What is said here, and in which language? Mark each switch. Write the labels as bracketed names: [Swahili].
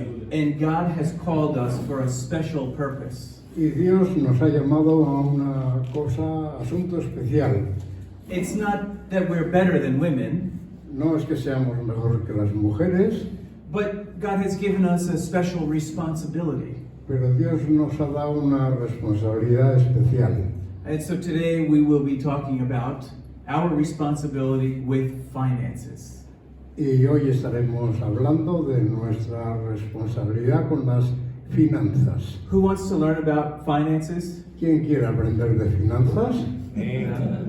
[English] And God has called us for a special purpose. [Spanish] Y Dios nos ha llamado a una cosa, asunto especial. [English] It's not that we're better than women, [Spanish] No es que seamos mejor que las mujeres, [English] but God has given us a special responsibility. [Spanish] pero Dios nos ha dado una responsabilidad especial. [English] And so today we will be talking about our responsibility with finances. [Spanish] Y hoy estaremos hablando de nuestra responsabilidad con las finanzas. [English] Who wants to learn about finances? [Spanish] ¿Quién quiere aprender de finanzas?